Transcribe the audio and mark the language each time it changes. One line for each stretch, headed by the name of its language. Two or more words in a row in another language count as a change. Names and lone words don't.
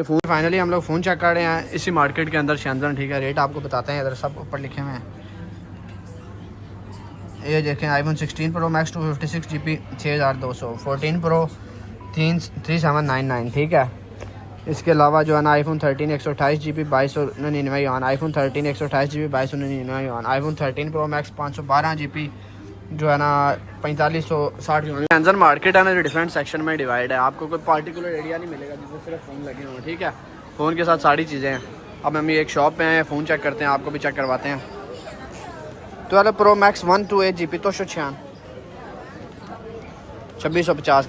English: phone finally
Hindi: हम लोग
English: phone check
Hindi: कर रहे हैं इसी मार्केट के अंदर शैनजन। ठीक है, रेट आपको बताते हैं, इधर सब ऊपर लिखे हुए हैं। ये देखें iPhone 16 Pro Max 256GB 6200, 14 Pro 3799। ठीक है, इसके अलावा जो है ना iPhone 13 128GB 2299 yuan, iPhone 13 128GB 2299 yuan, iPhone 13 Pro Max 512GB जो है ना 4560 yuan। शैनजन मार्केट है ना जो
English: different section
Hindi: में डिवाइड है, आपको कोई
English: particular area
Hindi: नहीं मिलेगा जिसमें सिर्फ फ़ोन लगे हों। ठीक है, फ़ोन के साथ सारी चीज़ें हैं। अब हम ये एक शॉप पे हैं,
English: phone check
Hindi: करते हैं, आपको भी चेक करवाते हैं। 12 Pro Max 128GB तो 2650 का।